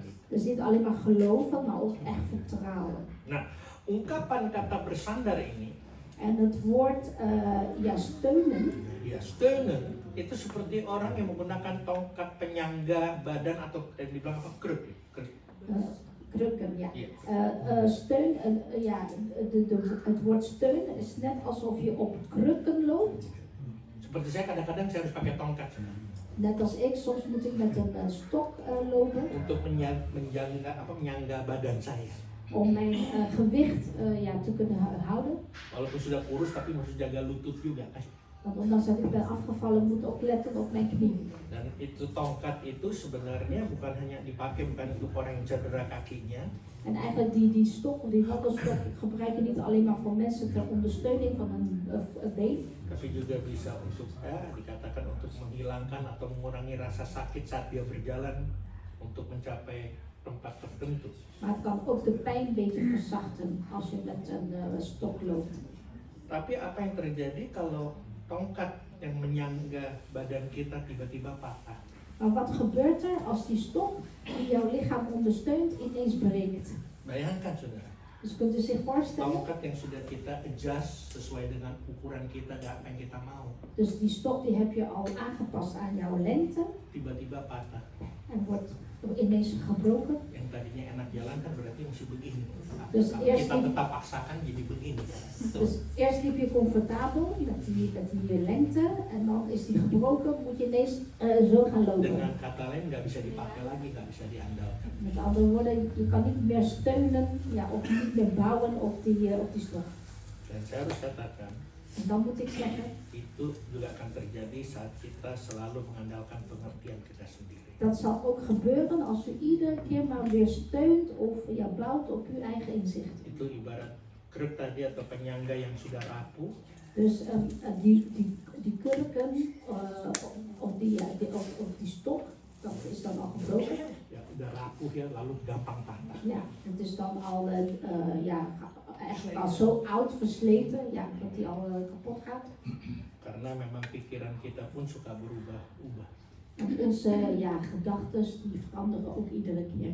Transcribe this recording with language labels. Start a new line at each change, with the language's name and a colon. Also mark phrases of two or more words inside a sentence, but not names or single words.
Dutch: Dus niet alleen maar geloven, maar ook echt vertrouwen.
Indonesian: Nah, ungkapan kata bersandar ini,
Dutch: En het woord steunen, ya steunen,
Indonesian: itu seperti orang yang menggunakan tongkat penyangga badan atau yang dibilang apa?
Dutch: Kruk. krukken, ja.
Indonesian: Iya.
Dutch: Steun, het woord steun is net alsof je op krukken loopt.
Indonesian: Seperti saya kadang-kadang saya harus pakai tongkat
Dutch: Net als ik, soms moet ik met een stok lopen
Indonesian: untuk menyangga badan saya.
Dutch: om mijn gewicht te kunnen houden.
Indonesian: Walaupun sudah kurus tapi harus jaga lutut juga kan.
Dutch: Want ondanks dat ik ben afgevallen, moet ik ook letten op mijn knie.
Indonesian: Dan itu tongkat itu sebenarnya bukan hanya dipakai bukan untuk orang yang cedera kakinya,
Dutch: En eigenlijk die stok of die waggelstok gebruik je niet alleen maar voor mensen ter ondersteuning van een been.
Indonesian: tapi juga bisa untuk dikatakan untuk menghilangkan atau mengurangi rasa sakit saat dia berjalan untuk mencapai tempat tertentu.
Dutch: Maar het kan ook de pijn een beetje verzachten als je met een stok loopt.
Indonesian: Tapi apa yang terjadi kalau tongkat yang menyangga badan kita tiba-tiba patah?
Dutch: Maar wat gebeurt er als die stok die jouw lichaam ondersteunt ineens breekt?
Indonesian: Bayangkan saudara,
Dutch: Dus kunt u zich voorstellen,
Indonesian: tongkat yang sudah kita adjust sesuai dengan ukuran kita dan apa yang kita mau,
Dutch: dus die stok die heb je al aangepast aan jouw lengte
Indonesian: tiba-tiba patah.
Dutch: en wordt ineens gebroken.
Indonesian: Yang tadinya enak jalan kan berarti mesti begini.
Dutch: Dus
Indonesian: Tapi
Dutch: eerst
Indonesian: kita tetap paksakan jadi begini.
Dutch: Dus eerst liep je comfortabel met die lengte en dan is die gebroken, moet je ineens zo gaan lopen.
Indonesian: Dengan kata lain nggak bisa dipakai lagi, nggak bisa diandalkan.
Dutch: Met andere woorden, je kan niet meer steunen of niet meer bouwen op die stok.
Indonesian: Dan saya harus katakan,
Dutch: En dan moet ik zeggen,
Indonesian: itu juga akan terjadi saat kita selalu mengandalkan pengertian kita sendiri.
Dutch: dat zal ook gebeuren als u iedere keer maar weer steunt of bouwt op uw eigen inzicht.
Indonesian: Itu ibarat kruk tadi atau penyangga yang sudah rapuh,
Dutch: Dus die kurken of die stok, dat is dan al gebroken.
Indonesian: ya udah rapuh ya, lalu gampang patah.
Dutch: Ja, het is dan al echt al zo oud versleten, dat die al kapot gaat.
Indonesian: Karena memang pikiran kita pun suka berubah-ubah.
Dutch: En onze gedachten die veranderen ook iedere keer